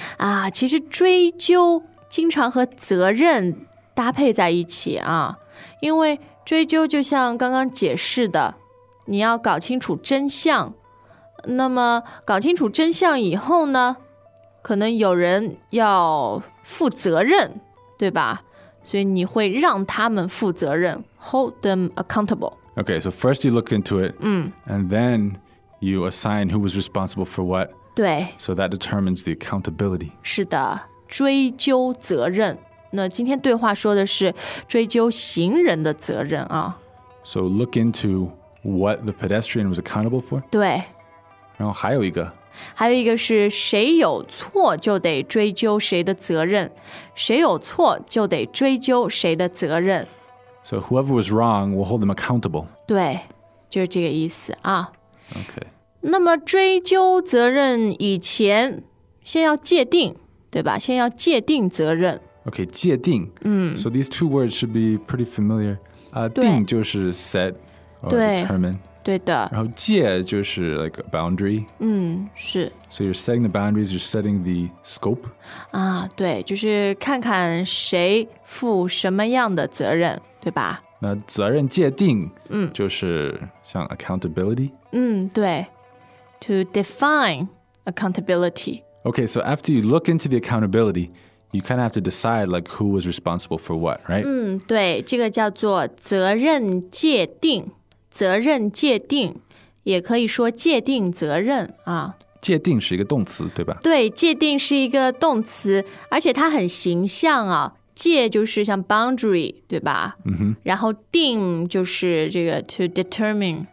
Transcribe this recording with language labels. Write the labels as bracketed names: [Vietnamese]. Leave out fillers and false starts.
[Chinese] 啊，其实追究经常和责任搭配在一起啊，因为追究就像刚刚解释的，你要搞清楚真相。那么搞清楚真相以后呢，可能有人要负责任，对吧？所以你会让他们负责任， [English] hold them accountable. Okay, so first you look into it, and then you assign who was responsible for what. [Chinese] 对。 [English] So that determines the accountability. [Chinese] 是的，追究责任。那今天对话说的是追究行人的责任啊。 [English] So look into what the pedestrian was accountable for. [Chinese] 对。然后还有一个。还有一个是谁有错就得追究谁的责任。谁有错就得追究谁的责任。 [English] So whoever was wrong, we'll hold them accountable. [Chinese] 对，就是这个意思啊。 [English] Okay. [Chinese] 那么追究责任以前先要界定，对吧？先要界定责任。 [English] Okay, 界定。 So these two words should be pretty familiar. [Chinese] 定就是 [English] set or determine. [Chinese] 对的。然后界就是 [English] like a boundary. [Chinese] 是。 [English] So you're setting the boundaries, you're setting the scope. [Chinese] 啊，对，就是看看谁负什么样的责任，对吧？那责任界定，就是像 accountability. [English] 对。To define accountability. Okay, so after you look into the accountability,You kind of have to decide, like, who was responsible for what, right? [Chinese] 对，这个叫做责任界定，责任界定，也可以说界定责任啊。界定是一个动词，对吧？对，界定是一个动词，而且它很形象啊。界就是像 boundary, 对吧？然后定就是这个 [English] to determine.